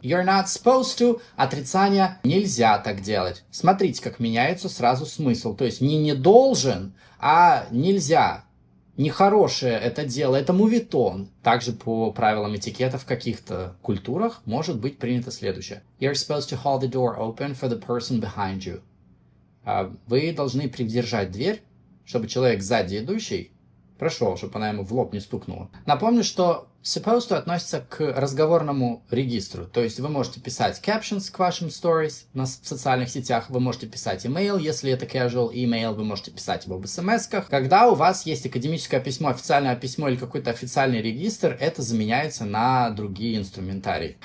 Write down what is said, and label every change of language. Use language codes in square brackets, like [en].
[en] You're not supposed to. [ru] Отрицание. Нельзя так делать. Смотрите, как меняется сразу смысл. То есть не должен, а нельзя. Нехорошее это дело, это мувитон. Также по правилам этикета в каких-то культурах может быть принято следующее. [en] You're supposed to hold the door open for the person behind you. [ru] Вы должны придержать дверь, чтобы человек сзади идущий прошел, чтобы она ему в лоб не стукнула. Напомню, что supposed to относится к разговорному регистру. То есть вы можете писать captions к вашим stories в социальных сетях, вы можете писать email, если это casual email, вы можете писать его в смс-ках. Когда у вас есть академическое письмо, официальное письмо или какой-то официальный регистр, это заменяется на другие инструментарии.